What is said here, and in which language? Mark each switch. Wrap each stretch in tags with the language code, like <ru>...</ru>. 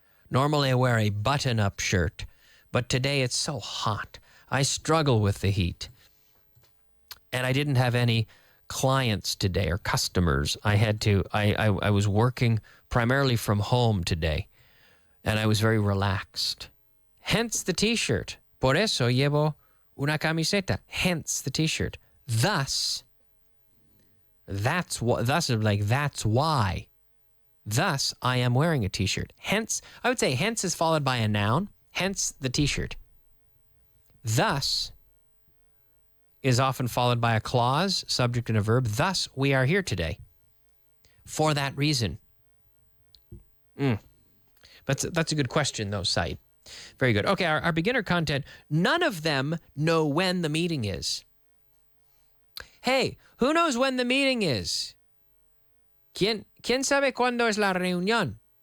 <en>Normally I wear a button-up shirt, but today it's so hot. I struggle with the heat. And I didn't have any clients today or customers. I was working primarily from home today, and I was very relaxed. Hence the t-shirt.</en> <es>Por eso llevo una camiseta.</es> <en>Hence the t-shirt. Thus, that's why. Thus, I am wearing a t-shirt. Hence, I would say hence is followed by a noun. Hence the t-shirt. Thus is often followed by a clause, subject and a verb. Thus, we are here today. For that reason. That's a good question, though, Said. Very good. Okay, our beginner content. None of them know when the meeting is. Hey, who knows when the meeting is?</en> <es>¿Quién sabe cuándo es la reunión?</es>